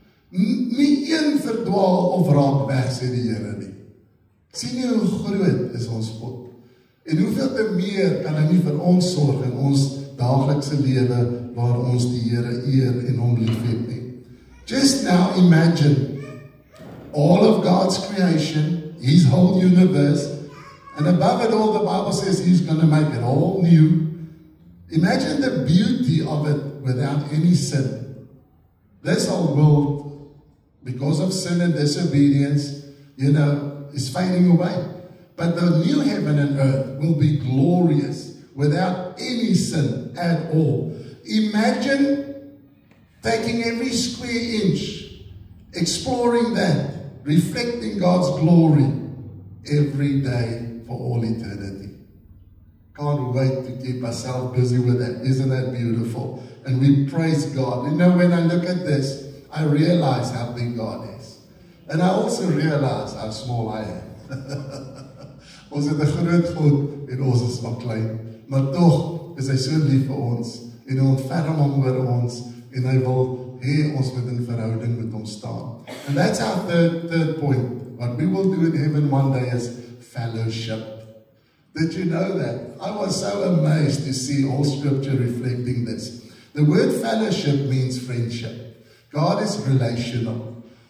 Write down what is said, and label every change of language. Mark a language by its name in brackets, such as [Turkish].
[Afrikaans] Nie een verdwaal of raak weg, sê die Here nie. Sien jy hoe groot is ons God? En hoeveel te meer kan hy nie vir ons sorg in ons daaglikse lewe waar ons die Here eer en hom liefhet nie. [English] Just now imagine all of God's creation, his whole universe, and above it all the Bible says he's going to make it all new. Imagine the beauty of it without any sin. This whole world, because of sin and disobedience, is fading away. But the new heaven and earth will be glorious, without any sin at all. Imagine taking every square inch, exploring that, reflecting God's glory every day for all eternity. Can't wait to keep ourselves busy with that. Isn't that beautiful? And we praise God. You know, when I look at this, I realize how big God is. And I also realize how small I am. [Afrikaans] Ons het 'n groot God en ons is maar klein. Maar tog is hy so lief vir ons en hy ontferm hom oor ons en hy wil hê ons moet in verhouding met hom staan. [English] And that's our third point. What we will do in heaven one day is fellowship. Did you know that? I was so amazed to see all scripture reflecting this. The word fellowship means friendship. God is relational.